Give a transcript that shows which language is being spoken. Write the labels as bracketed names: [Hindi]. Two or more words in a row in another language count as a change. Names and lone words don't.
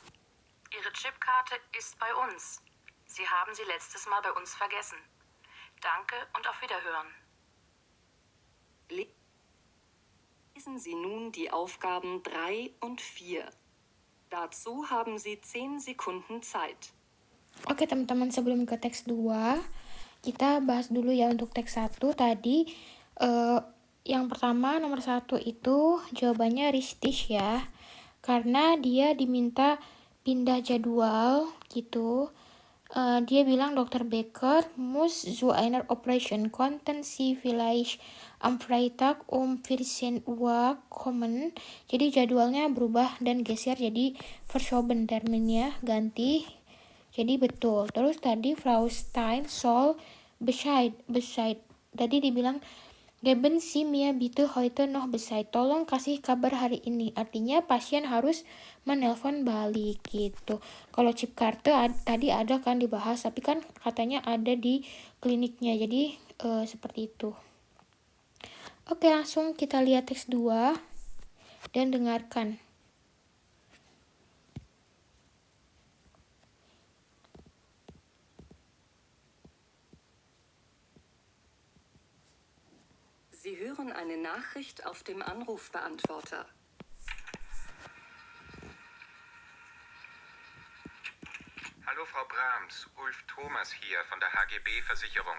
[German] Ihre Chipkarte ist bei uns. Sie haben sie letztes Mal bei uns vergessen. Danke und auf Wiederhören. Lesen Sie nun die Aufgaben 3 und 4. Dazu haben Sie 10 Sekunden Zeit. [Indonesian] Oke teman-teman, sebelum ke teks 2, kita bahas dulu ya untuk teks 1 tadi. Yang pertama, nomor 1 itu jawabannya Ristish ya, karena dia diminta pindah jadwal gitu. Dia bilang Dr. [German] Becker muss zu einer Operation konnten Sie vielleicht am Freitag um 14 Uhr kommen. [Indonesian] Jadi jadwalnya berubah dan geser, jadi verschoben terminnya ganti. Jadi betul. Terus tadi Frau Stein [German] soll Bescheid. [Indonesian] Tadi dibilang [German] geben Sie mir bitte heute noch Bescheid. [Indonesian] Tolong kasih kabar hari ini. Artinya pasien harus menelpon balik gitu. Kalau chip karte tadi ada kan dibahas, tapi kan katanya ada di kliniknya. Jadi seperti itu. Oke, langsung kita lihat teks 2 dan dengarkan. [German] Sie hören eine Nachricht auf dem Anrufbeantworter. Hallo Frau Brahms, Ulf Thomas hier von der HGB-Versicherung.